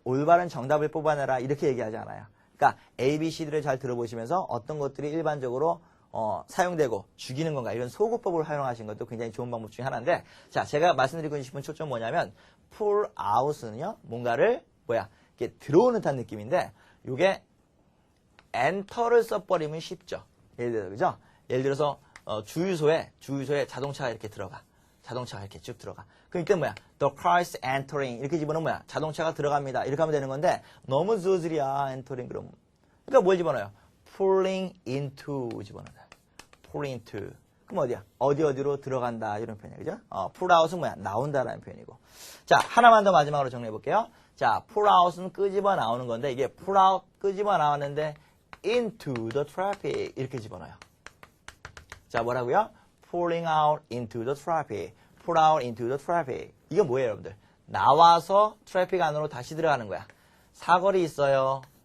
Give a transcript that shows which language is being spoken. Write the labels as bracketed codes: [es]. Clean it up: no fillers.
[ko] 올바른 정답을 뽑아내라. 이렇게 얘기하지 않아요. 그러니까 A, B, C들을 잘 들어보시면서 어떤 것들이 일반적으로 사용되고 죽이는 건가 이런 소구법을 활용하신 것도 굉장히 좋은 방법 중에 하나인데 자 제가 말씀드리고 싶은 초점 뭐냐면 pull out은요 뭔가를 이렇게 들어오는 듯한 느낌인데 이게 enter를 써버리면 쉽죠. 예를 들어서 그죠? 예를 들어서 주유소에 자동차가 이렇게 들어가. 자동차가 이렇게 쭉 들어가. 그럼 이때 [en] the car is entering [ko] 이렇게 집어넣으면 자동차가 들어갑니다. 이렇게 하면 되는 건데 너무 저질이야 entering 그럼. 그러니까 뭘 집어넣어요? [en] pulling into [ko] 집어넣어요. [en] pulling into. [ko] 그럼 어디야? 어디로 들어간다 이런 표현이에요. 그죠? pull out은 나온다라는 표현이고. 자 하나만 더 마지막으로 정리해 볼게요. 자 pull out은 끄집어 나오는 건데 이게 pull out 끄집어 나왔는데 [en] into the traffic [ko] 이렇게 집어넣어요. 자 뭐라고요? [en] pulling out into the traffic. pull out into the traffic. [ko] 이건 뭐예요, 여러분들? 나와서 트래픽 안으로 다시 들어가는 거야. 사거리 있어요.